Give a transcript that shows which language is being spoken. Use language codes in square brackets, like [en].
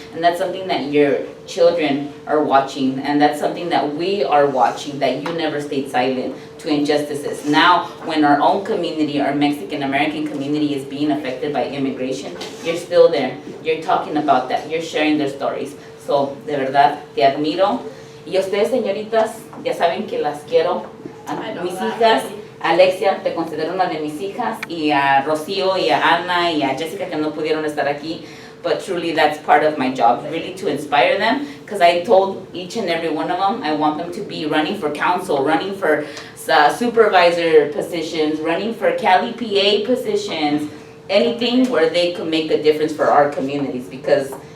[en] And that's something that your children are watching. And that's something that we are watching, that you never stayed silent to injustices. Now, when our own community, our Mexican-American community is being affected by immigration, you're still there. You're talking about that. You're sharing their stories. So, [es] de verdad, te admiro. Y ustedes, señoritas, ya saben que las quiero. A mis hijas. Alexia, te considero una de mis hijas, y a Rocío, y a Ana, y a Jessica, que no pudieron estar aquí, [en] but truly that's part of my job, really to inspire them, because I told each and every one of them, I want them to be running for council, running for supervisor positions, running for Cali PA positions, anything where they could make a difference for our communities, because